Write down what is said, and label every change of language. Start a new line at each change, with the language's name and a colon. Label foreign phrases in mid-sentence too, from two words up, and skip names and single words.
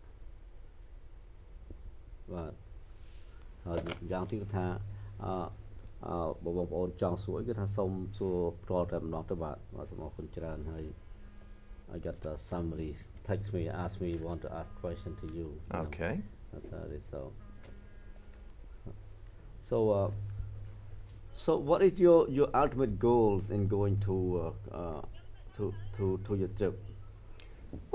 Khmer: បាទហើយយ៉ាងទីគាត់ថាបងប្អូនចង់សួរអីគឺថាសូមសួរផ្ទាល់តែម្ដងទៅបាទសូមអរគុណច្រើនហើយ
English: I got somebody text me ask me want to ask question to you. Okay. That's how it is. So what is your ultimate goals in going to your trip?